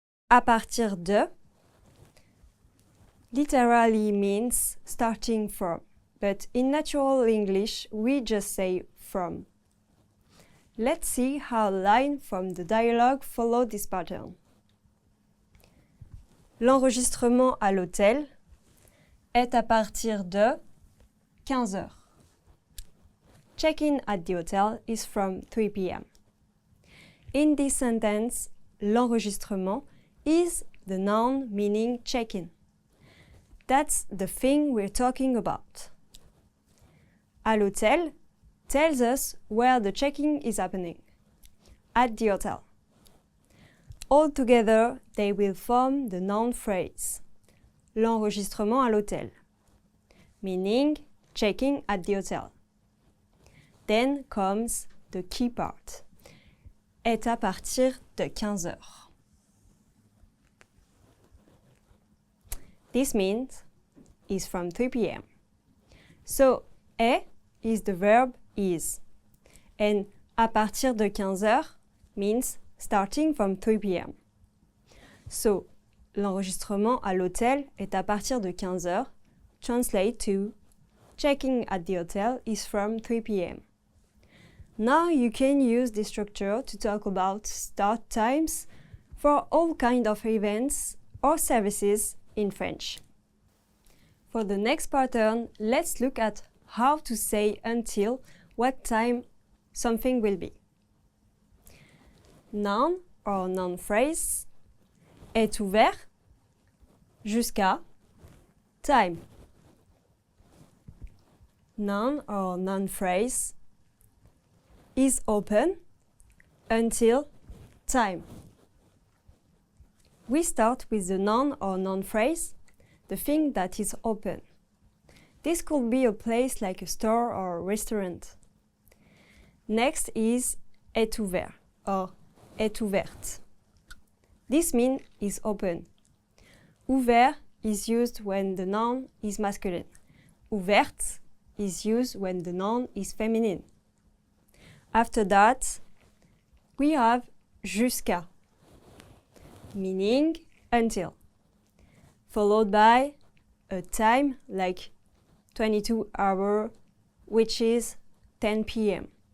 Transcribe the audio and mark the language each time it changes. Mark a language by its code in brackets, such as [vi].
[fr] À partir de [en] literally means starting from, but in natural English we just say from. Let's see how a line from the dialogue follow this pattern. [fr] L'enregistrement à l'hôtel est à partir de 15 heures. [en] Check-in at the hotel is from 3 p.m. In this sentence, l'enregistrement is the noun meaning check-in. That's the thing we're talking about. [fr] À l'hôtel [en] tells us where the check-in is happening. At the hotel. All together, they will form the noun phrase. [fr] L'enregistrement à l'hôtel, [en] meaning checking at the hotel. Then comes the key part. [fr] Est à partir de 15 heures. [en] This means is from 3 p.m. So, est is the verb is. And [fr] à partir de 15 heures [en] means starting from 3 p.m. [fr] So, l'enregistrement à l'hôtel est à partir de 15 heures. [en] Translate to checking at the hotel is from 3 p.m. Now you can use this structure to talk about start times for all kinds of events or services in French. For the next pattern, let's look at how to say until what time something will be. Noun or noun phrase [fr] est ouvert jusqu'à [en] time. Noun or noun phrase is open until time. We start with the noun or noun phrase, the thing that is open. This could be a place like a store or a restaurant. Next is [fr] est ouvert [en] or [fr] est ouverte. [en] This means is open. Ouvert is used when the noun is masculine. Ouverte is used when the noun is feminine. After that, we have jusqu'à, meaning until, followed by a time like 22 hours, which is 10 p.m.